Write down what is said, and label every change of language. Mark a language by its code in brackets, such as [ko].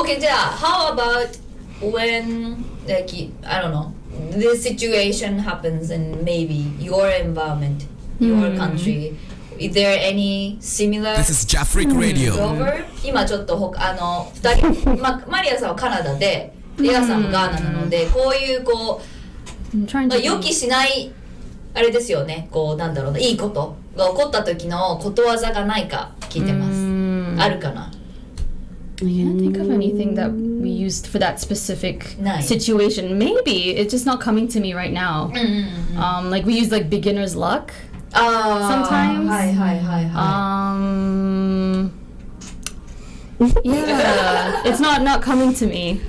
[en] Okay, [ja] じゃあ [en] how about when like I don't know this situation happens in maybe your environment, your country. Is there any similar This is Jafric Radio. proverb? [ja] 今ちょっと2人マリアさんはカナダでレアさんもガーナなのでこういう [en] I'm trying to [ja] 予期しないあれですよねなんだろうないいことが起こった時のことわざがないか聞いてますあるかな [en] I can't think of anything that we used for that specific Nice. situation. Maybe it's just not coming to me right now. Like we use like beginner's luck. Sometimes. はいはいはいは Yeah, it's not coming to me.